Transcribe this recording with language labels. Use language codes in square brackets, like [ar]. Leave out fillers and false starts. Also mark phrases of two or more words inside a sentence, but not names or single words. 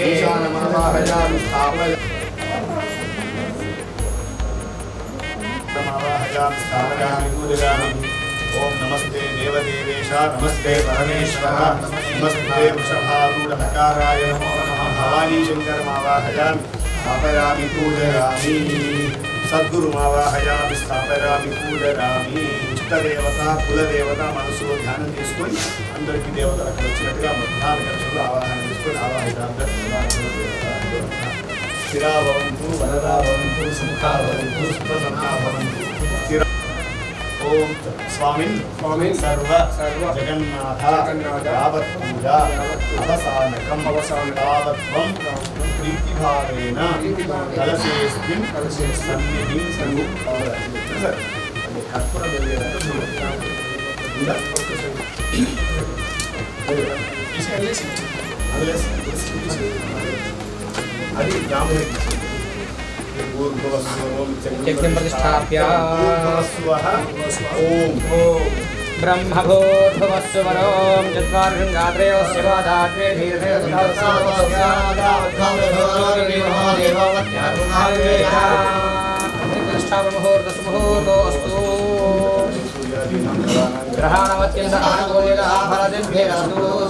[sa] ईशानमावाहयामि स्थापयामि पूजयामि ओम नमस्ते देवदेवेश नमस्ते परमेश्वर नमस्ते वृषभारूढकाराय नमो नमः भवानी शङ्करमावाहयामि स्थापयामि पूजयामि सद्गुरुमावाहयामि स्थापयामि पूजयामि [te] ఇష్టదేవత కులదేవత మనసులో ధ్యానం తీసుకొని అందరికీ దేవతలు అక్కడ వచ్చినట్టుగా ప్రధాన కలశంలో ఆవాహన తీసుకొని ఆవాహితాంతరం [sa] స్థిరాభవంతు వరదాభవంతు సుఖాభవంతు సుప్రసన్నాభవంతు ఓం స్వామిన్ స్వామిన్ సర్వ జగన్నాథ యావత్ పూజా అవసానకం యావత్వం ప్రీతిభావేన కలశేస్మిన్ సన్నిధిం కర్పూర అది यज्ञं प्रतिष्ठाप्य ओम ब्रह्मभूर्भुवस्सु वरों चत्वारशृङ्गात्रयोस्य पादाग्रे प्रतिष्ठापमुहूर्तसुमुहूर्तोऽस्तु ग्रहाणवत्यन्त आनुकूल्यः फलसिद्धिरस्तु